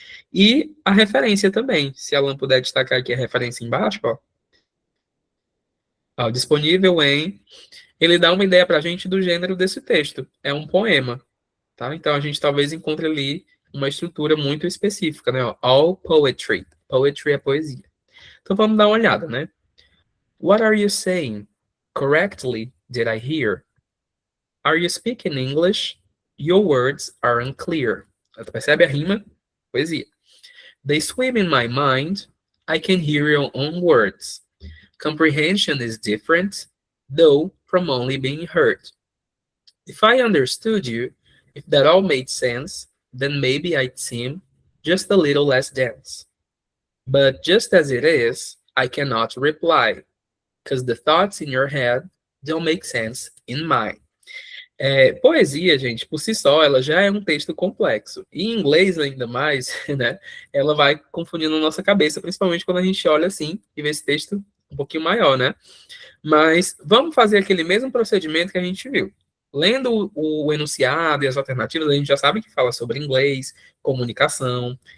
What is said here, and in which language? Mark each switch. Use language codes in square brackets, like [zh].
[pt] E a referência também. Se a Alan puder destacar aqui a referência embaixo, ó, disponível em. Ele dá uma ideia para a gente do gênero desse texto. É um poema, tá? Então a gente talvez encontre ali uma estrutura muito específica, né? Ó, all poetry. Poetry é poesia. Então vamos dar uma olhada, né? [en] What are you saying? Correctly, did I hear? Are you speaking English? Your words are unclear. [pt] Percebe a rima? Poesia. [en] They swim in my mind. I can hear your own words. Comprehension is different, though from only being heard. If I understood you, if that all made sense, then maybe I'd seem just a little less dense. But just as it is, I cannot reply, because the thoughts in your head don't make sense in mine. [pt] Poesia, gente, por si só, ela já é um texto complexo. E em inglês, ainda mais, né? Ela vai confundindo a nossa cabeça, principalmente quando a gente olha assim e vê esse texto um pouquinho maior, né? Mas vamos fazer aquele mesmo procedimento que a gente viu. Lendo o enunciado e as alternativas, a gente já sabe que fala sobre inglês, comunicação.